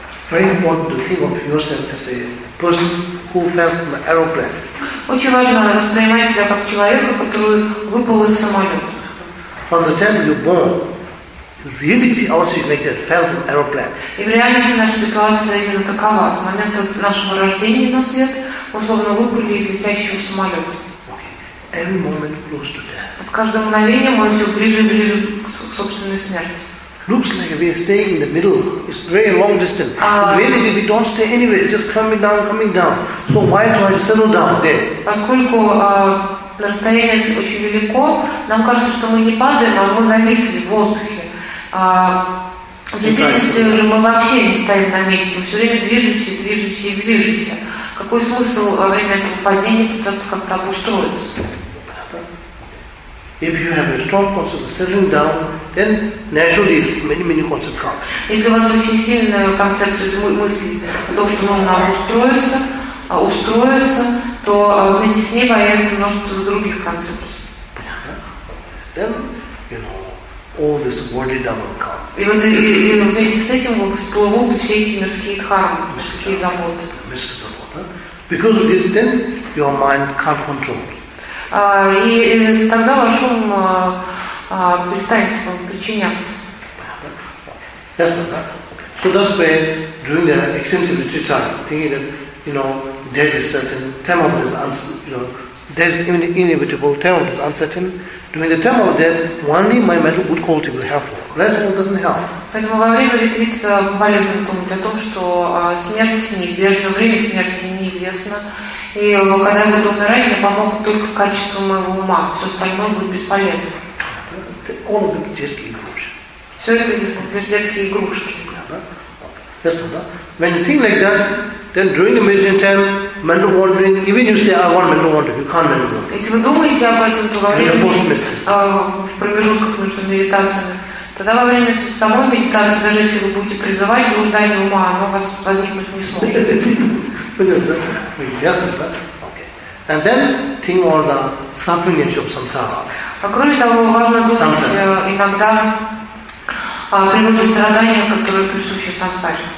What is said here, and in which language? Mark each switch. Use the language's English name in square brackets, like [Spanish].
[English] Very important to think of yourself as a person who fell from an aeroplane. [Russian] Очень важно воспринимать себя как человека, который выпал из самолета. [English] From the time you're born, reality also is like that, fell from aeroplane. [Russian] И в реальности наша ситуация именно такова. С момента нашего рождения на свет мы словно выпали из летящего самолета. [English] Every moment close to death. [Russian] С каждым мгновением мы все ближе и ближе к собственной смерти. [English] Looks like we are staying in the middle. It's very long distance. Really, we don't stay anywhere. It's just coming down, coming down. So why try to settle down there? [Russian] Поскольку расстояние очень велико, нам кажется, что мы не падаем, а мы зависли в воздухе. В действительности же мы вообще не стоим на месте, мы все время движемся, движемся и движемся. Какой смысл во время этого падения пытаться как-то обустроиться? [English] If you have a strong concept of settling down, then naturally many concepts come. [Russian] Если у вас очень сильная концепция мысли о том, что нужно устроиться, то вместе с ней появится множество других концепций. [English] Then, you know, all this worldly dhamma come. [Russian] И вот и вместе с этим всплывут все эти мирские дхармы, мирские заботы. Мирские заботы. [English] Because of this, then your mind can't control. [Russian] И тогда ваш ум перестанет причиняться. Ясно, да? [English] So that's where, during the extensive retreat time, thinking that, you know, death is certain, time of death is uncertain, you know, death is inevitable, time of death is uncertain, during the time of death, only my mental good quality will help. Rest of it doesn't help. [Russian] Поэтому во время ретрита полезно думать о том, что смерть неизбежна, время смерти неизвестно. И когда я буду умирать, мне помогут только качество моего ума. Все остальное будет бесполезно. [English] All of them [Russian] детские игрушки. Все это лишь детские игрушки. Ясно, да? [English] When you think like that, then during the meditation time, mental wandering, even you say, I want mental wandering, you can't mental wandering. [Russian] Если вы думаете об этом, то во время в промежутках между медитациями, тогда во время самой медитации, даже если вы будете призывать блуждание ума, оно у вас возникнуть не сможет. Понятно, да? Ясно, да? Okay. [English] And then think on the suffering of samsara. [Russian] Кроме того, важно думать иногда о природе страдания, которые присущи самсаре.